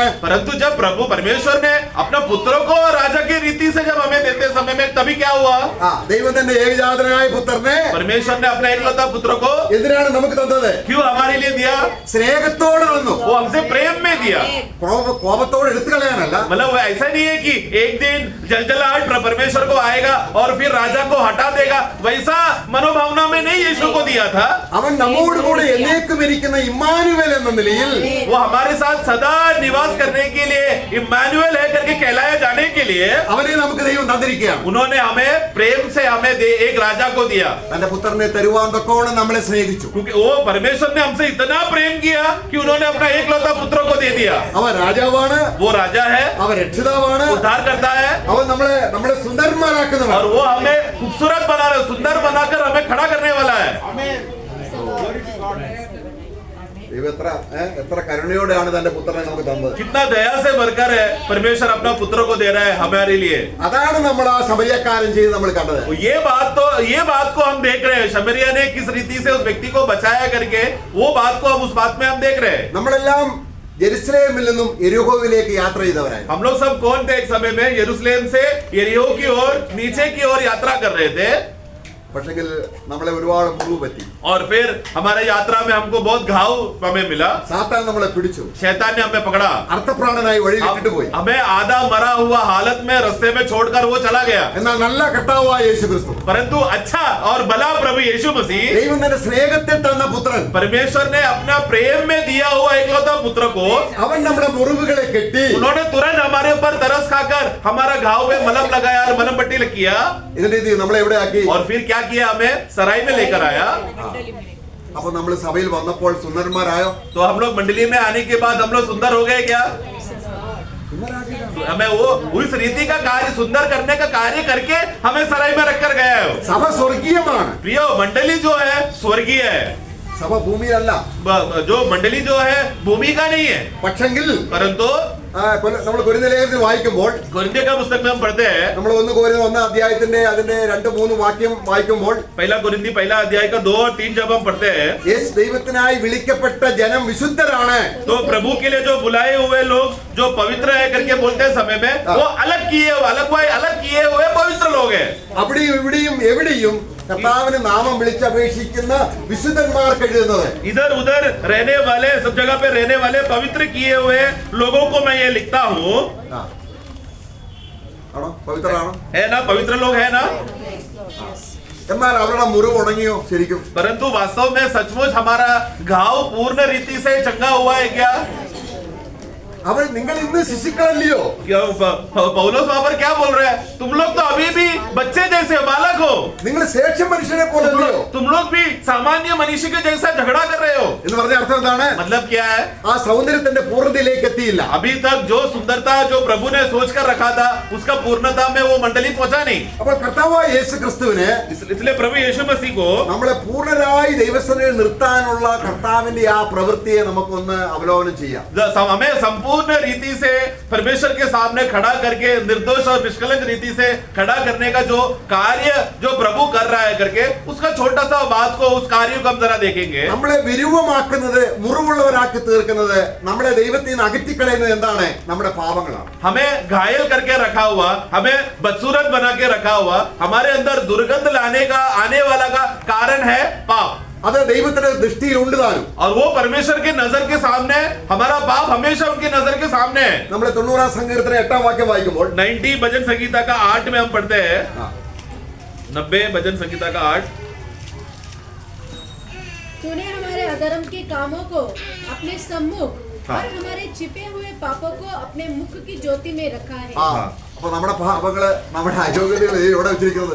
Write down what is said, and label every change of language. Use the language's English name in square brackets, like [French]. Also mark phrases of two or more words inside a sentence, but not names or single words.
[Hindi] परंतु जब प्रभु परमेश्वर ने अपना पुत्रों को राजा की रीति से जब हमें देते समय में तभी क्या हुआ, [Malayalam] ദൈവം തന്റെ ഏകജാതനായ പുത്രനെ [Hindi] परमेश्वर ने अपना एकलौता पुत्र को [Malayalam] എന്തിനാണ് നമുക്ക് തന്നത്? [Hindi] क्यों हमारे लिए दिया? [Malayalam] സ്നേഹത്തോടെ തന്നു. [Hindi] वो हमसे प्रेम में दिया. [Malayalam] കോപത്തോടെ എടുത്തു കളയാനല്ല. [Hindi] मतलब वो ऐसा नहीं है कि एक दिन जलजलाहट परमेश्वर को आएगा और फिर राजा को हटा देगा, वैसा मनोभावना में नहीं यीशु को दिया था. [Malayalam] അവൻ നമ്മോട് കൂടെ എന്നേക്കും ഇരിക്കുന്ന ഇമ്മാനുവേൽ എന്ന നിലയിൽ [Hindi] वो हमारे साथ सदा निवास करने के लिए इम्मानुएल है करके कहलाया जाने के लिए [Malayalam] അവനെ നമുക്ക് ദൈവം തന്നിരിക്കുകയാണ്. [Hindi] उन्होंने हमें प्रेम से हमें एक राजा को दिया. [Malayalam] തന്റെ പുത്രനെ തരുവാൻ തക്കോണം നമ്മളെ സ്നേഹിച്ചു. [Hindi] क्योंकि वो परमेश्वर ने हमसे इतना प्रेम किया कि उन्होंने अपना एकलौता पुत्र को दे दिया. [Malayalam] അവൻ രാജാവാണ്, [Hindi] वो राजा है, [Malayalam] അവൻ രക്ഷിതാവാണ്, [Hindi] उद्धार करता है [Malayalam] അവൻ നമ്മളെ സുന്ദരന്മാരാക്കുന്നവൻ. [Hindi] और वो हमें खूबसूरत बना रहा है, सुंदर बनाकर हमें खड़ा करने वाला है. [Malayalam] ദൈവം എത്ര കരുണയോടെയാണ് തന്റെ പുത്രനെ നമുക്ക് തന്നത്. [Hindi] कितना दया से भरकर है परमेश्वर अपना पुत्र को दे रहा है हमारे लिए. [Malayalam] അതാണ് നമ്മൾ ആ സമരിയക്കാരൻ ചെയ്ത് നമ്മൾ കണ്ടത്. [Hindi] ये बात को हम देख रहे हैं. शमरिया ने किस रीति से उस व्यक्ति को बचाया करके वो बात को हम उस बात में हम देख रहे हैं. [Malayalam] നമ്മളെല്ലാം യെരുശലേമിൽ നിന്നും യെരിഹോവിലേക്ക് യാത്ര ചെയ്തവരായി. [Hindi] हम लोग सब कौन थे एक समय में यरूशलेम से यरीहो की ओर नीचे की ओर यात्रा कर रहे थे. [Malayalam] പക്ഷെങ്കിൽ നമ്മളെ ഒരുപാട് മുറിവ് പറ്റി. [Hindi] और फिर हमारे यात्रा में हमको बहुत घाव हमें मिला. [Malayalam] സാത്താൻ നമ്മളെ പിടിച്ചു. [Hindi] शैतान ने हमें पकड़ा. [Malayalam] അർത്ഥപ്രാണനായി വഴിയിൽ ഇട്ടിട്ട് പോയി. [Hindi] हमें आधा मरा हुआ हालत में रास्ते में छोड़कर वो चला गया. [Malayalam] എന്നാൽ നല്ല കർത്താവായ യേശുക്രിസ്തു, [Hindi] परंतु अच्छा और भला प्रभु यीशु मसीह, [Malayalam] ദൈവം തന്റെ സ്നേഹത്തെ തന്ന പുത്രൻ, [Hindi] परमेश्वर ने अपना प्रेम में दिया हुआ एकलौता पुत्र को, [Malayalam] അവൻ നമ്മുടെ മുറിവുകളെ കെട്ടി [Hindi] उन्होंने तुरंत हमारे ऊपर तरस खाकर हमारा घाव में मलहम लगाया और मलहम पट्टी किया. [Malayalam] ഇതിന്റെ ഇത് നമ്മളെ എവിടെ ആക്കി? [Hindi] और फिर क्या किया, हमें सराय में लेकर आया. [Malayalam] അപ്പൊ നമ്മൾ സഭയിൽ വന്നപ്പോൾ സുന്ദരന്മാരായോ? [Hindi] तो हम लोग मंडली में आने के बाद हम लोग सुंदर हो गए क्या? हमें वो उस रीति का कार्य सुंदर करने का कार्य करके हमें सराय में रखकर गया है. [Malayalam] സഭ സ്വർഗീയമാണ്. [Hindi] प्रियो, मंडली जो है स्वर्गीय है. [Malayalam] സഭ ഭൂമിയിലല്ല. [Hindi] जो मंडली जो है भूमि का नहीं है. [Malayalam] പക്ഷെങ്കിൽ [Hindi] परंतु [Malayalam] നമ്മൾ കൊരിന്ത്യലേഖനത്തിൽ വായിക്കുമ്പോൾ, [Hindi] कोरिन्थियों का पुस्तक में हम पढ़ते हैं, [Malayalam] നമ്മൾ 1 കൊരിന്ത്യർ 1 അധ്യായത്തിന്റെ അതിന്റെ 2-3 വാക്യം വായിക്കുമ്പോൾ, [Hindi] पहला कोरिन्थी पहला अध्याय का 2 और 3 जब हम पढ़ते हैं, [Malayalam] യേശു ദൈവത്തിനായി വിളിക്കപ്പെട്ട ജനം വിശുദ്ധരാണ്. [Hindi] तो प्रभु के लिए जो बुलाए हुए लोग जो पवित्र है करके बोलते हैं समय में, वो अलग किए हुए पवित्र लोग हैं. [Malayalam] അവിടെയും ഇവിടെയും എവിടെയും കർത്താവിന് നാമം വിളിച്ചപേക്ഷിക്കുന്ന വിശുദ്ധന്മാർക്ക് എഴുതുന്നത്. [Hindi] इधर उधर रहने वाले, सब जगह पे रहने वाले पवित्र किए हुए लोगों को मैं ये लिखता हूँ. [Malayalam] ആണോ? പവിത്രരാണോ? [Hindi] है ना, पवित्र लोग है ना. [Malayalam] എന്നാൽ അവരുടെ മുറിവ് ഉണങ്ങിയോ ശരിക്കും? [Hindi] परंतु वास्तव में सचमुच हमारा घाव पूर्ण रीति से चंगा हुआ है क्या? [Malayalam] അവർ നിങ്ങൾ ഇന്ന് ശിശുക്കളല്ലയോ? [Hindi] क्या पौलोस वहां पर क्या बोल रहे हैं? तुम लोग तो अभी भी बच्चे जैसे बालक हो. [Malayalam] നിങ്ങൾ ശേഷം മനുഷ്യനെ പോലെയല്ലയോ? [Hindi] तुम लोग भी सामान्य मनुष्य के जैसा झगड़ा कर रहे हो. [Malayalam] എന്ന് പറഞ്ഞ അർത്ഥം എന്താണ്? [Hindi] मतलब क्या है? [Malayalam] ആ സൗന്ദര്യത്തിന്റെ പൂർണ്ണതയിലേക്ക് എത്തിയില്ല. [Hindi] अभी तक जो सुंदरता जो प्रभु ने सोच कर रखा था उसका पूर्णता में वो मंडली पहुंचा नहीं. [Malayalam] അപ്പോൾ കർത്താവായ യേശു ക്രിസ്തുവിനെ [Hindi] इसलिए प्रभु यीशु मसीह को [Malayalam] നമ്മളെ പൂർണ്ണരായി ദൈവസന്നിധിയിൽ നിർത്താനുള്ള കർത്താവിന്റെ ആ പ്രവൃത്തിയെ നമുക്കൊന്ന് അവലോകനം ചെയ്യാം. [Hindi] हमें संपूर्ण रीति से परमेश्वर के सामने खड़ा करके निर्दोष और निष्कलंक रीति से खड़ा करने का जो कार्य जो प्रभु कर रहा है करके उसका छोटा सा बात को, उस कार्य को हम जरा देखेंगे. [Malayalam] നമ്മളെ വിരൂപമാക്കുന്നത്, മുറിവുള്ളവരാക്കി തീർക്കുന്നത്, നമ്മളെ ദൈവത്തിൽ നിന്ന് അകറ്റിക്കളയുന്നത് എന്താണ്? നമ്മുടെ പാപങ്ങളാണ്. [Hindi] हमें घायल करके रखा हुआ, हमें बदसूरत बना के रखा हुआ, हमारे अंदर दुर्गंध लाने का आने वाला का कारण है पाप. [Malayalam] അത് ദൈവത്തിന്റെ ദൃഷ്ടിയിൽ ഉണ്ട് താനും. [Hindi] और वो परमेश्वर के नजर के सामने, हमारा पाप हमेशा उनकी नजर के सामने है. [Malayalam] നമ്മൾ 90 സങ്കീർത്തനം 8 വാക്യം വായിക്കുമ്പോൾ [Hindi] 90 भजन संगीता का 8 में हम पढ़ते हैं. 90 भजन संगीता का 8. तूने हमारे अधर्म के कामों को अपने सम्मुख हाँ। और हमारे छिपे हुए पापों को अपने मुख की ज्योति में रखा है. [Malayalam] അപ്പൊ നമ്മുടെ പാപങ്ങള്, നമ്മുടെ അയോഗ്യതകൾ എവിടെ വെച്ചിരിക്കുന്നത്?